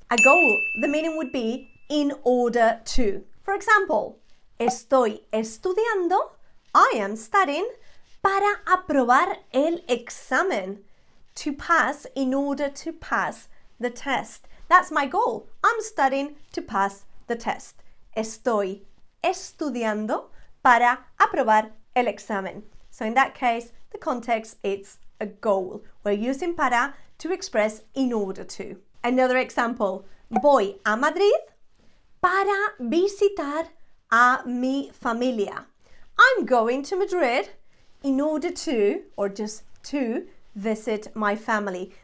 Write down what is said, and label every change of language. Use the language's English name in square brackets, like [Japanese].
[English] A goal, the meaning would be in order to. For example, [Spanish] estoy estudiando, [English] I am studying, [Spanish] para aprobar el examen. [English] To pass, in order to pass the test. That's my goal. I'm studying to pass the test. [Spanish] Estoy estudiando para aprobar el examen. [English] So in that case, the context, it's a goal. We're using para to express in order to. Another example, [Spanish] voy a Madrid para visitar a mi familia. [English] I'm going to Madrid in order to, or just to, visit my family.